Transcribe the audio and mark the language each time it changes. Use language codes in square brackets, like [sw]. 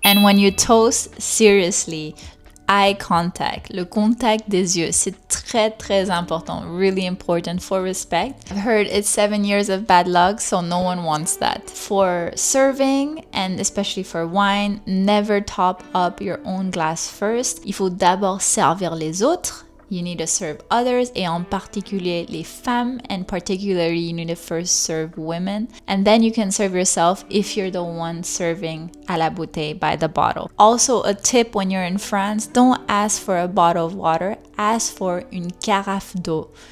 [en] And when you toast, seriously, eye contact, [fr] le contact des yeux, c'est très important, [en] really important for respect. I've heard it's 7 years of bad luck, so no one wants that. For serving, and especially for wine, never top up your own glass first. [fr] Il faut d'abord servir les autres. [en] You need to serve others, [fr] et en particulier les femmes, [en] and particularly you need to first serve women. And then you can serve yourself if you're the one serving [fr] à la bouteille, [en] by the bottle. Also, a tip when you're in France, don't ask for a bottle of water, ask for [fr] une carafe d'eau.